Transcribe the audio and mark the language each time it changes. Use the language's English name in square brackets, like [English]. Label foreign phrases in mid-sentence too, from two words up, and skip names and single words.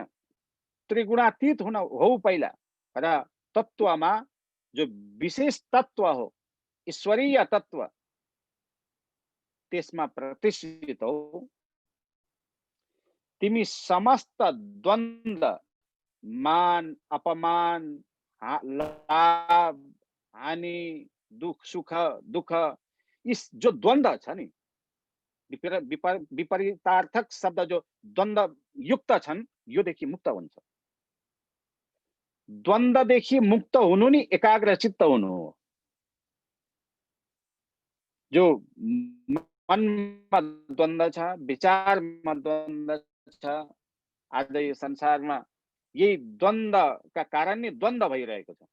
[Nepali] त्रिगुणातीत हुन हौ पहिला, र तत्वमा जो विशेष तत्व हो, ईश्वरीय तत्व, त्यसमा प्रतिष्ठित हौ। तिमी समस्त द्वन्द्व, मान अपमान, लाभ हानि, दुख सुख दुख, इस जो द्वन्द्व छ नि, विपरीतार्थक शब्द जो द्वन्द्व युक्त छन्, योदेखि मुक्त हुन्छ। द्वन्द्वदेखि मुक्त हुनु नि एकाग्र चित्त हुनु हो। जो मनमा द्वन्द्व छ, विचारमा द्वन्द्व छ, आज यो संसारमा यही द्वन्द्वका कारण नै द्वन्द्व भइरहेको छ।